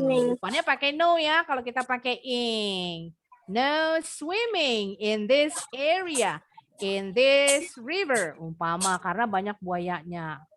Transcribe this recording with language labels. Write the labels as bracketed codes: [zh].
[id] Depannya pakai no ya kalau kita pakai ing. [en] No swimming in this area, in this river. [id] Umpama karena banyak buayanya.